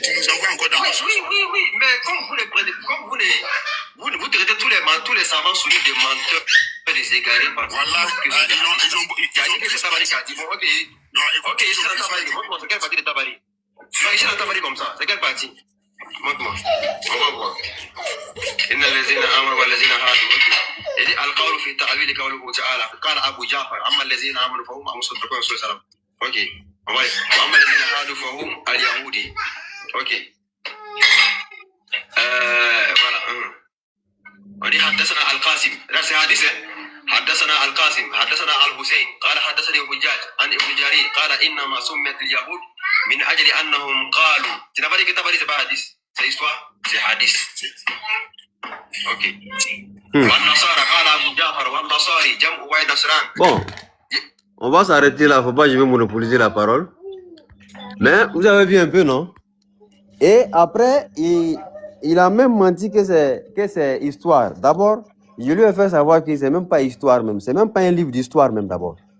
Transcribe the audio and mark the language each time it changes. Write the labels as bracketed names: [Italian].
[French] Tu nous envoies encore dans le choses. Oui, mais comme vous les prenez, comme vous traitez tous les savants sunnites de menteurs, des égarés. Voilà, ils ont dit que c'est Tabari qui a dit. Bon, ok. Non, ok, ici dans Tabari, montre-moi, c'est quelle partie de Tabari? Non, ici dans Tabari comme ça, c'est quelle partie? Montre-moi, on va voir. [Arabic] إن الذين آمنوا والذين هادوا القول في تأويل قوله تعالى قال أبو جعفر أما الذين آمنوا فهم مصدقون رسول الله. [French] Ok, on va. [Arabic] وأما الذين هادوا فهم اليهودي. [French] Ok. Voilà. On dit [Arabic] حدثنا القاسم. [French] Là c'est hadith. [Arabic] حدثنا القاسم حدثنا الحسين قال حدثني حجاج عن ابن جرير قال إنما سميت اليهود من أجل أنهم قالوا. [French] Tu n'as pas dit que Tabari c'est pas hadith, c'est histoire, c'est hadith. Ok. [Arabic] والنصارى قال أبو جعفر والنصاري جمع واحد نصران. [French] Bon, on va s'arrêter là, faut pas que je vais monopoliser la parole. Mais vous avez vu un peu, non? Et après, il a même menti que c'est histoire. D'abord, je lui ai fait savoir que c'est même pas histoire même. C'est même pas un livre d'histoire même d'abord.